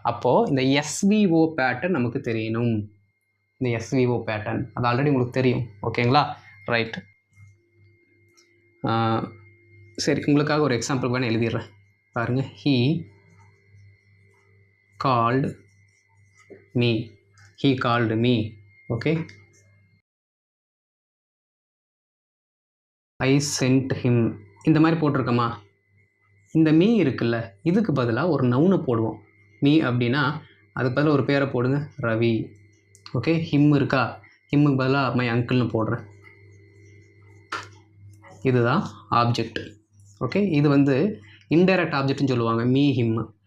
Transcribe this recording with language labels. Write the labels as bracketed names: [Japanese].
[Tamil] அப்போது இந்த SVO pattern நமக்கு தெரியணும். இந்த எஸ்விஓ பேட்டர்ன் அது ஆல்ரெடி உங்களுக்கு தெரியும். ஓகேங்களா? ரைட். சரி, உங்களுக்காக ஒரு எக்ஸாம்பிள் வேணால் எழுதிடுறேன். பாருங்கள், [English] He called me. He called me. Okay, I sent him. [Tamil] இந்த மாதிரி போட்டிருக்கோமா? இந்த மீ இருக்குல்ல, இதுக்கு பதிலாக ஒரு நவுனை போடுவோம். மீ அப்படின்னா அதுக்கு பதிலாக ஒரு பேரை போடுங்க, ரவி. ஓகே, ஹிம் இருக்கா, ஹிம்முக்கு பதிலாக மை அங்கிள்னு போடுறேன். இதுதான் ஆப்ஜெக்ட். ஓகே, இது வந்து இன்டைரக்ட் ஆப்ஜெக்ட்னு சொல்லுவாங்க, மீ ஹிம்மு.